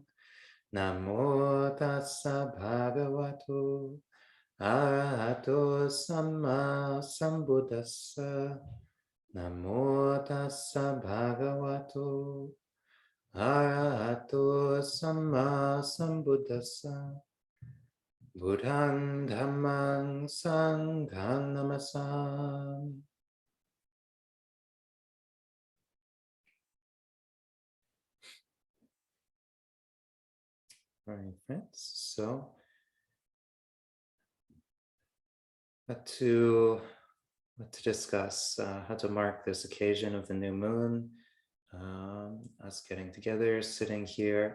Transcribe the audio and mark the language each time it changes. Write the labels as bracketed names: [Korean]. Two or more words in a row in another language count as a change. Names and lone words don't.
[Pali] Namo tassa bhagavato arahato samma sambuddhassa. Namo tassa bhagavato arahato samma sambuddhassa. Buddhang dhammang sanghang namasam. [English] All right, friends. So, to discuss how to mark this occasion of the new moon, us getting together, sitting here.